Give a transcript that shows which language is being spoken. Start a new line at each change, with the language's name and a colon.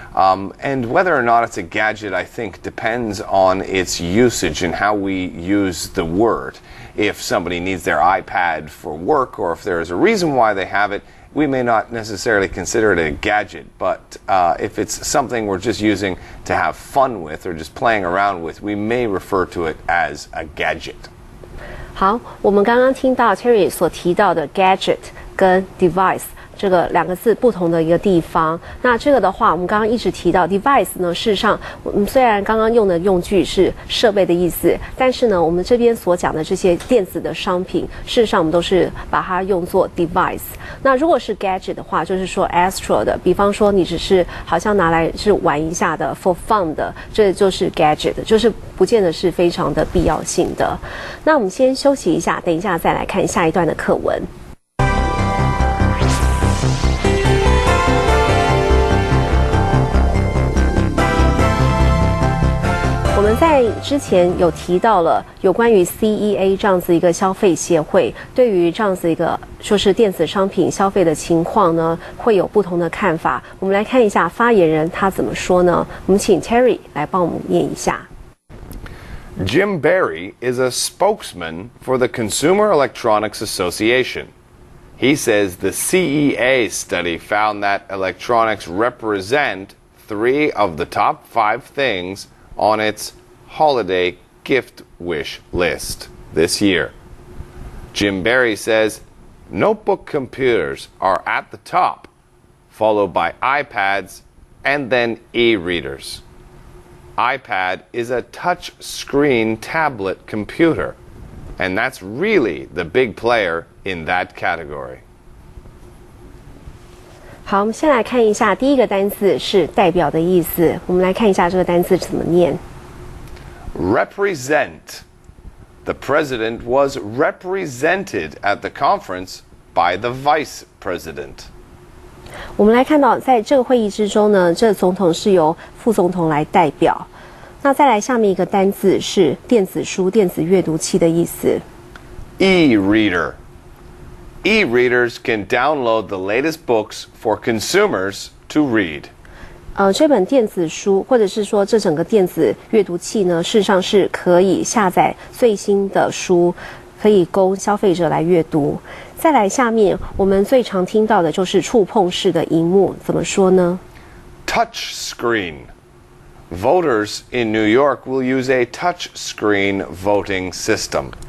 English: And whether or not it's a gadget, I think, depends on its usage and how we use the word. If somebody needs their iPad for work or if there is a reason why they have it, we may not necessarily consider it a gadget, but if it's something we're just using to have fun with or just playing around with, we may refer to it as a gadget.
Chinese: 好，我们刚刚听到 Terry 所提到的 gadget 跟 device。这个两个字不同的一个地方。那这个的话，我们刚刚一直提到 device 呢，事实上，我们虽然刚刚用的用句是设备的意思，但是呢，我们这边所讲的这些电子的商品，事实上我们都是把它用作 device。那如果是 gadget 的话，就是说 extra 的，比方说你只是好像拿来是玩一下的
English: for fun
Chinese: 的，这就是 gadget， 就是不见得是非常的必要性的。那我们先休息一下，等一下再来看下一段的课文。我们在之前有提到了有关于 CEA 这样子一个消费协会，对于这样子一个就是电子商品消费的情况呢，会有不同的看法。我们来看一下发言人他怎么说呢？我们请 Terry 来帮我们念一下。
English: Jim Barry is a spokesman for the Consumer Electronics Association. He says the CEA study found that electronics represent 3 of the top 5 things on its holiday gift wish list this year. Jim Barry says notebook computers are at the top, followed by iPads and then e-readers. iPad is a touch-screen tablet computer, and that's really the big player in that category.
Chinese: 好，我们先来看一下第一个单字是代表的意思。我们来看一下这个单字怎么念。
English: Represent. The president was represented at the conference by the vice president.
Chinese: 我们来看到，在这个会议之中呢，这总统是由副总统来代表。那再来下面一个单字是电子书、电子阅读器的意思。
English: E-reader. E-readers can download the latest books for consumers to read.
Chinese: 这本电子书，或者是说这整个电子阅读器呢，事实上是可以下载最新的书，可以供消费者来阅读。再来下面，我们最常听到的就是触碰式的萤幕，怎么说呢？
English: Touch screen. Voters in New York will use a touch screen voting system.